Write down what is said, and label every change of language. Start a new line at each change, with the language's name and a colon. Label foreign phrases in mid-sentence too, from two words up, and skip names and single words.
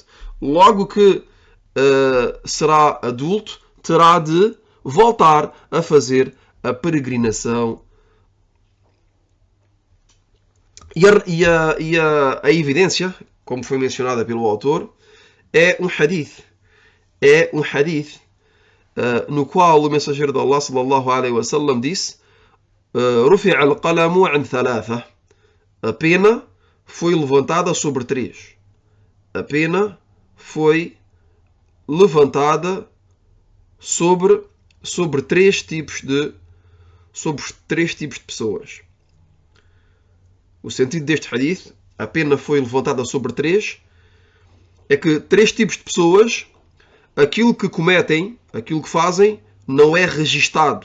Portuguese: Logo que será adulto, terá de voltar a fazer a peregrinação. E a evidência, como foi mencionada pelo autor, é um hadith. No qual o mensageiro de Allah
Arabic: صلى الله عليه وسلم
Portuguese: disse:
Arabic: "رفع القلم عن ثلاثة."
Portuguese: A pena foi levantada sobre 3. A pena foi levantada sobre 3 tipos de sobre os 3 tipos de pessoas. O sentido deste hadith, a pena foi levantada sobre 3, é que 3 tipos de pessoas, aquilo que cometem, aquilo que fazem, não é registado.